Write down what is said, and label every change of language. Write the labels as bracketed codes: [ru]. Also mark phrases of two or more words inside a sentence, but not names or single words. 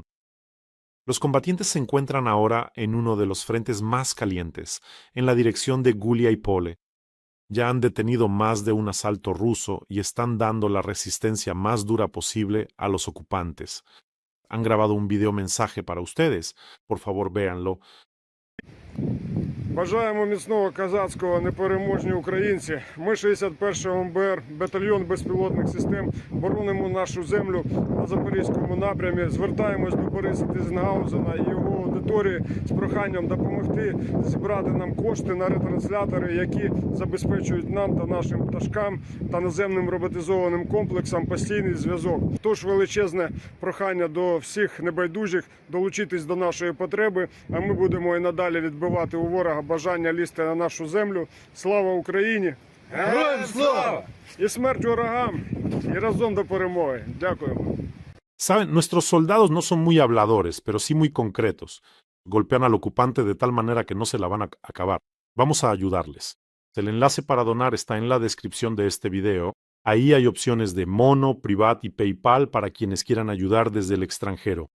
[es] Los combatientes se encuentran ahora en uno de los frentes más calientes, en la dirección de Guliái-Pole. Ya han detenido más de un asalto ruso y están dando la resistencia más dura posible a los ocupantes. Han grabado un video mensaje para ustedes. Por favor, véanlo. [uk] Бажаємо міцного козацького, непереможні українці. Ми 61-й МБР, батальйон безпілотних систем, боронимо нашу землю на Запорізькому напрямі. Звертаємось до Бориса Тизенгаузена і його аудиторії з проханням допомогти зібрати нам кошти на ретранслятори, які забезпечують нам та нашим пташкам та наземним роботизованим комплексам постійний зв'язок. Тож величезне прохання до всіх небайдужих долучитись до нашої потреби, а ми будемо і надалі відбивати у ворога бажання лізти на нашу землю. Слава Україні! Героям слава! І смерть ворогам! І разом до перемоги! Дякуємо! [es] Saben, nuestros soldados no son muy habladores, pero sí muy concretos. Golpean al ocupante de tal manera que no se la van a acabar. Vamos a ayudarles. El enlace para donar está en la descripción de este video. Ahí hay opciones de Mono, Privat y PayPal para quienes quieran ayudar desde el extranjero.